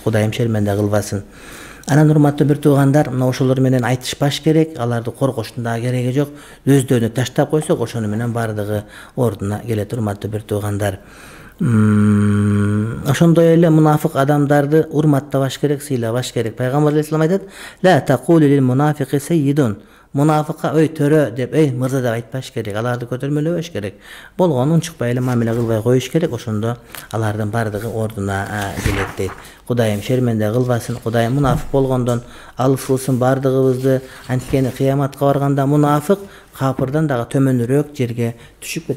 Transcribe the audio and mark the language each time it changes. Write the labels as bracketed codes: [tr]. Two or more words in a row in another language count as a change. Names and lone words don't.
[ky] Кудайым шерменде кылбасын. Анан урматтуу бир туугандар, мына ошолор менен айтышпаш керек, аларды коргоштун да кереги жок. Өздөрүнө таштап койсок, ошону менен бардыгы ордуна келет, урматтуу бир туугандар. Ошондой эле мунафык адамдарды урматтабаш керек, сыйлабаш керек. Пайгамбар алейхиссалам айтат: [ar] "لا تقولوا للمنافق سيد". [ky] Мунафыкка "Ой төрө" деп, "Эй мырза" деп айтпаш керек. Аларды көтөрмөлөбөш керек. Болгону унчукпай эле мамиле кылбай коюш керек. Ошондо алардын бардыгы ордуна келет дейт. Кудайым шерменде кылбасын. Кудайым мунафык болгондон алыс кылсын бардыгыбызды. Анткени кыяматка барганда мунафык капырдан дагы төмөнүрөөк жерге түшүп кетет.